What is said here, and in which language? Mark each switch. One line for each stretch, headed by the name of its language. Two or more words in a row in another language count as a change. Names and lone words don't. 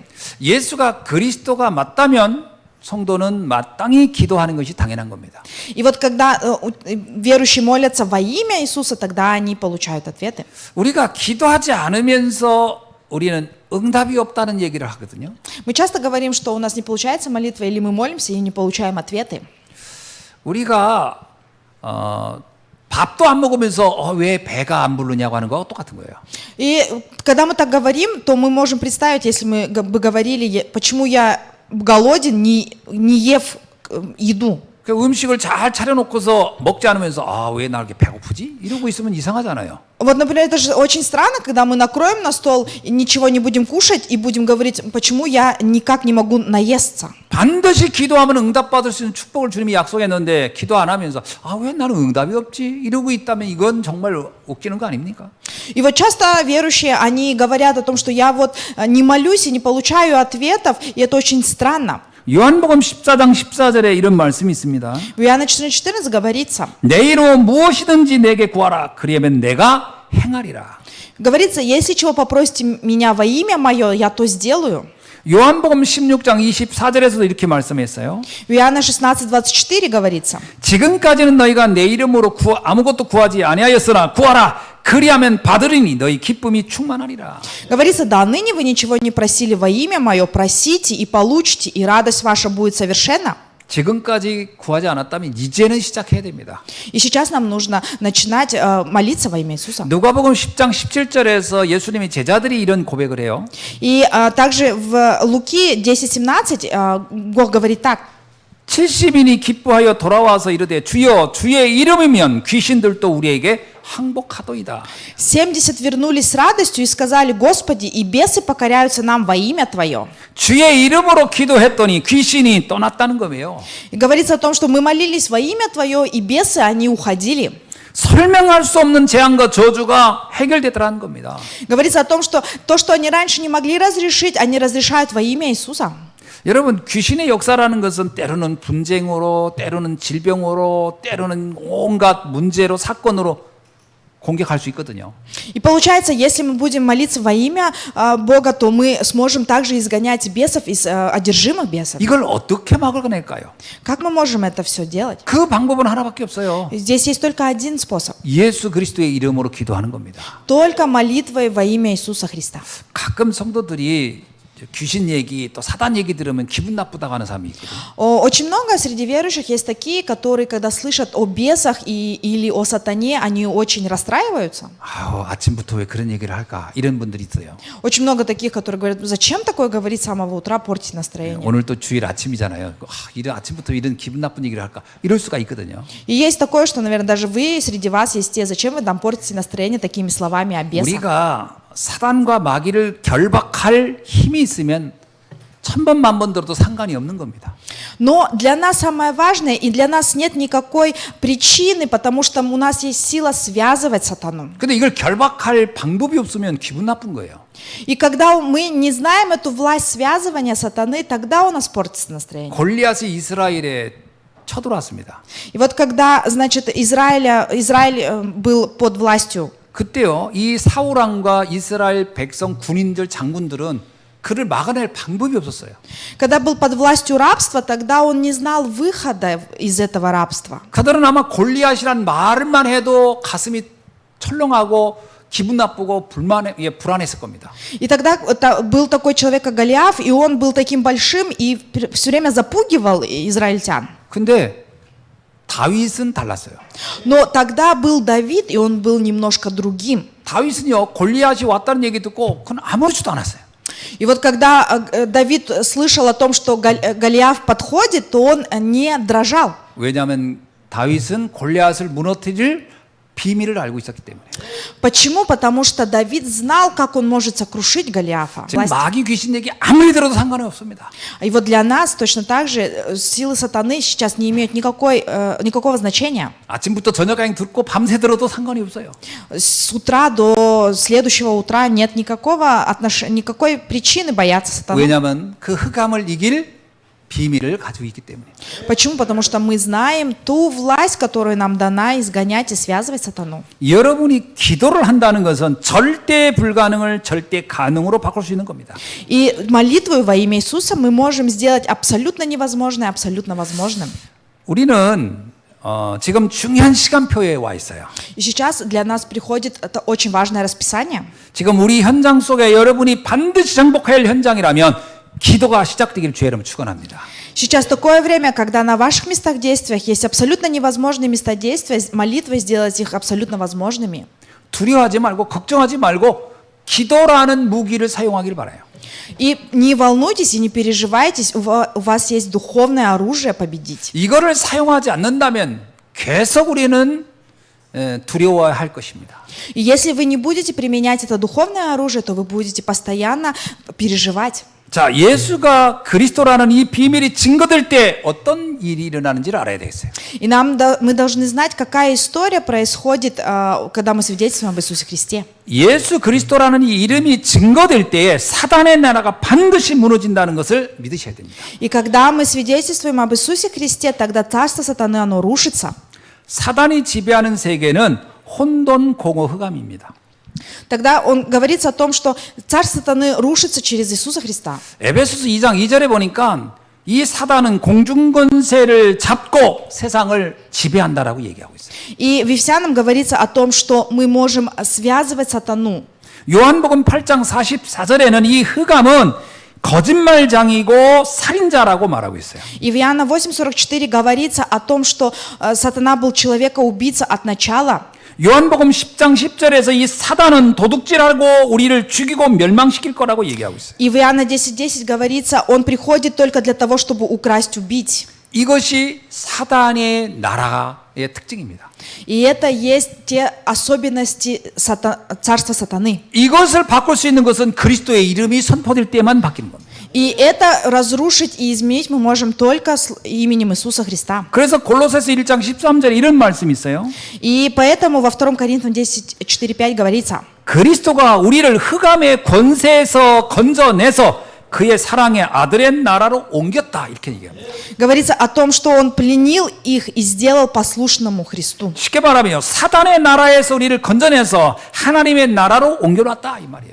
Korean: 예수가 그리스도가 맞다면 성도는 마땅히 기도하는 것이 당연한 겁니다.
Russian: И вот когда верующие молятся во имя Иисуса, тогда они получают ответы.
Korean: 우리가 기도하지 않으면서 우리는 응답이 없다는 얘기를 하거든요.
Russian: Мы часто говорим, что у нас не получается молитва, или мы молимся и не получаем ответы.
Korean: 우리가 밥도 안 먹으면서 왜 배가 안 부르냐고 하는 거하고 똑같은 거예요.
Russian: И когда мы так говорим, то мы можем представить, если мы бы говорили, почему я голоден, не ев еду.
Korean: 그 음식을 잘 차려놓고서 먹지 않으면서 왜 나 이렇게 배고프지? 이러고 있으면 이상하잖아요.
Russian: Вот, например, это же очень странно, когда мы накроем на стол и ничего не будем кушать и будем говорить, почему я никак не могу наесться.
Korean: 반드시 기도하면 응답받을 수 있는 축복을 주님이 약속했는데 기도 안 하면서 왜 나는 응답이 없지? 이러고 있다면 이건 정말 웃기는 거 아닙니까?
Russian: И вот часто верующие, они говорят о том, что я вот не молюсь и не получаю ответов, и это очень странно.
Korean: 요한복음 14장 14절에 이런 말씀이 있습니다.
Russian: В Иоанна 14:14 говорится,
Korean: 내 이름으로 무엇이든지 내게 구하라. 그리하면 내가 행하리라.
Russian: говорится, если чего попросите меня во имя мое, я то сделаю.
Korean: 요한복음 16장 24절에서도 이렇게 말씀했어요.
Russian: В Иоанна 16:24 говорится,
Korean: 지금까지는 너희가 내 이름으로 아무것도 구하지 아니하였으나 구하라. 그리하면 받으리니 너희 기쁨이 충만하리라.
Russian: говорится, до ныне вы ничего не просили во имя мое, просите и получите, и радость ваша будет совершенна.
Korean: 지금까지 구하지 않았다면 이제는 시작해야 됩니다.
Russian: И сейчас нам нужно начинать молиться во имя Иисуса.
Korean: 누가복음 10장 17절에서 예수님의 제자들이 이런 고백을 해요.
Russian: И также в Луки 10:17 Бог говорит так.
Korean: 70인이 기뻐하여 돌아와서 이르되 주여 주의 이름이면 귀신들도 우리에게 항복하도이다.
Russian: 70 вернулись с радостью и сказали: Господи, и бесы покоряются нам во имя Твое.
Korean: 주의 이름으로 기도했더니 귀신이 떠났다는 거예요.
Russian: И говорится о том, что мы молились во имя Твое, и бесы, они уходили.
Korean: 설명할 수 없는 재앙과 저주가 해결되더라는 겁니다.
Russian: Говорится о том, что то, что они раньше не могли разрешить, они разрешают во имя Иисуса.
Korean: 여러분, 귀신의 역사라는 것은 때로는 분쟁으로, 때로는 질병으로, 때로는 온갖 문제로, 사건으로 공격할 수 있거든요.
Russian: И получается, если мы будем молиться во имя Бога, то мы сможем также изгонять бесов из одержимых бесов.
Korean: 이걸 어떻게 막아낼까요?
Russian: Как мы можем это все делать?
Korean: 그 방법은 하나밖에 없어요.
Russian: Здесь есть только один способ.
Korean: 예수 그리스도의 이름으로 기도하는 겁니다.
Russian: Только молитвой во имя Иисуса Христа.
Korean: 가끔 성도들이 귀신 얘기 또 사단 얘기 들으면 기분 나쁘다고 하는 사람이 있거든요.
Russian: Очень много среди верующих есть такие, которые, когда слышат о бесах или о сатане, они очень расстраиваются.
Korean: 아침부터 왜 그런 얘기를 할까? 이런 분들이 있어요.
Russian: Очень много таких, которые говорят: зачем такое говорить с самого утра, портить настроение?
Korean: 오늘 또 주일 아침이잖아요. 이런 아침부터 이런 기분 나쁜 얘기를 할까? 이럴 수가 있거든요.
Russian: И есть такое, что, наверное, даже вы, среди вас есть те, зачем вы там портите настроение такими словами о бесах?
Korean: 우리가 사단과 마귀를 결박할 힘이 있으면 천번 만번 들어도 상관이 없는 겁니다.
Russian: Но для нас самое важное, и для нас нет никакой причины, потому что у нас есть сила связывать сатану.
Korean: 근데 이걸 결박할 방법이 없으면 기분 на쁜 거예요.
Russian: И когда мы не знаем эту власть связывания сатаны, тогда у нас портится настроение.
Korean: 골리앗이 이스라엘에 쳐들어왔습니다.
Russian: И вот когда, значит, Израиль был под властью,
Korean: 그때요, 이 사울 왕과 이스라엘 백성 군인들 장군들은 그를 막아낼 방법이 없었어요.
Russian: когда был под властью рабства, тогда он не знал выхода из этого рабства.
Korean: 그들은 아마 골리앗이란 말만 해도 가슴이 철렁하고 기분 나쁘고 불안했을 겁니다.
Russian: И тогда был такой человек, как Голиаф, и он был таким большим и все время запугивал израильтян.
Korean: 근데 다윗은 달랐어요.
Russian: Но тогда был Давид, и он был немножко другим.
Korean: 다윗은요, 골리앗이 왔다는 얘기 듣고 그건 아무렇지도 않았어요.
Russian: И вот когда Давид слышал о том, что Голиаф подходит, то он не дрожал.
Korean: 왜냐하면 다윗은 골리앗을 무너뜨릴 비밀을 알고 있었기 때문에.
Russian: Почему? Потому что Давид знал, как он может сокрушить Голиафа.
Korean: 지금 마귀 귀신 얘기 아무리 들어도 상관이 없습니다.
Russian: И вот для нас точно так же силы сатаны сейчас не имеют никакого значения.
Korean: 아침부터 저녁까지 듣고 밤새 들어도 상관이 없어요.
Russian: С утра до следующего утра нет никакой причины бояться сатаны.
Korean: 왜냐하면 그 흑암을 이길 비밀을 가지고 있기 때문에.
Russian: Почему? Потому что мы знаем ту власть, которую нам дана изгонять и связывать сатану.
Korean: 여러분이 기도를 한다는 것은 절대 불가능을 절대 가능으로 바꿀 수 있는 겁니다.
Russian: И молитвой во имя Иисуса мы можем сделать абсолютно невозможное абсолютно возможным.
Korean: 우리는 지금 중요한 시간표에 와 있어요.
Russian: И сейчас для нас приходит это очень важное расписание.
Korean: 지금 우리 현장 속에 여러분이 반드시 정복해야 할 현장이라면 기도가 시작되기를 주의 이름으로 축원합니다.
Russian: Сейчас такое время, когда на ваших местах действиях есть абсолютно невозможные места действия, молитвой сделать их абсолютно возможными.
Korean: 두려워하지 말고 걱정하지 말고 기도라는 무기를 사용하기를 바라요.
Russian: И не волнуйтесь и не переживайтесь, у вас есть духовное оружие победить.
Korean: 이거를 사용하지 않는다면 계속 우리는 두려워할 것입니다.
Russian: И если вы не будете применять это духовное оружие, то вы будете постоянно переживать.
Korean: 자, 예수가 그리스도라는 이 비밀이 증거될 때 어떤 일이 일어나는지를 알아야 되겠어요.
Russian: И мы должны знать, какая история происходит, когда мы свидетельствуем об Иисусе Христе.
Korean: 예수 그리스도라는 이 이름이 증거될 때에 사단의 나라가 반드시 무너진다는 것을 믿으셔야 됩니다.
Russian: И когда мы свидетельствуем об Иисусе Христе, тогда царство сатаны, оно рушится.
Korean: 사단이 지배하는 세계는 혼돈, 공허, 흑암입니다.
Russian: Тогда он говорится о том, что царство сатаны рушится через Иисуса Христа.
Korean: 에베소서 2장 2절에 보니까 이 사단은 공중권세를 잡고 세상을 지배한다라고 얘기하고 있어요.
Russian: И в Ефесянам говорится о том, что мы можем связывать сатану.
Korean: 요한복음 8장 44절에는 이 흑암은 거짓말장이고 살인자라고 말하고 있어요.
Russian: И в Иоанна 8:44 говорится о том, что сатана был человека-убийца от начала.
Korean: 요한복음 10장 10절에서 이 사단은 도둑질하고 우리를 죽이고 멸망시킬 거라고 얘기하고 있어요.
Russian: И в Иоанна 10:10 говорится, он приходит только для того, чтобы украсть, убить.
Korean: 이것이 사단의 나라의 특징입니다.
Russian: И это есть те особенности царства сатаны.
Korean: 이것을 바꿀 수 있는 것은 그리스도의 이름이 선포될 때만 바뀌는 겁니다.
Russian: И это разрушить и изменить мы можем только с именем Иисуса Христа.
Korean: 그래서 골로새서 1장 13절에 이런 말씀이 있어요.
Russian: И поэтому во 2 Коринфянам 10:4-5 говорится:
Korean: 그리스도가 우리를 흑암의 권세에서 건져내서 그의 사랑의 아들의 나라로 옮겼다 이렇게 얘기합니다.
Russian: Говорится о том, что он пленил их и сделал послушному Христу.
Korean: 쉽게 말하면 사단의 나라에서 우리를 건져내서 하나님의 나라로 옮겨놨다 이 말이에요.